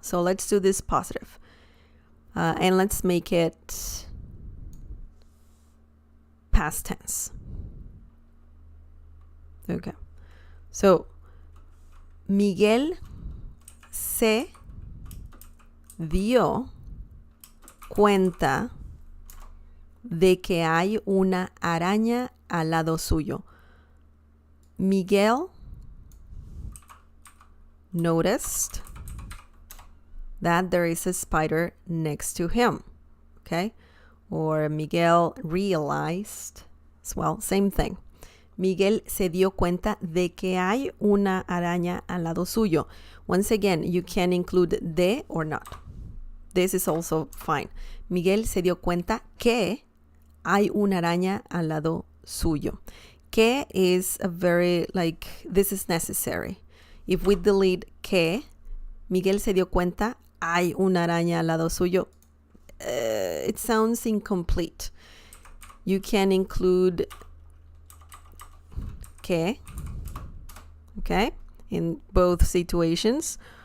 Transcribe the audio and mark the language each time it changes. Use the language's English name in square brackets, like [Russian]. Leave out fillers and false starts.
[English] So let's do this positive. And let's make it past tense. Okay. [Spanish] So, Miguel se dio cuenta de que hay una araña al lado suyo. Miguel [English] noticed that there is a spider next to him. Okay? Or Miguel realized as well, same thing. [Spanish] Miguel se dio cuenta de que hay una araña al lado suyo. [English] Once again, you can include de or not. This is also fine. [Spanish] Miguel se dio cuenta que hay una araña al lado suyo. [English] Que is a very, like, this is necessary. If we delete [Spanish] que, Miguel se dio cuenta, hay una araña al lado suyo, [English] it sounds incomplete. You can include que, okay, in both situations.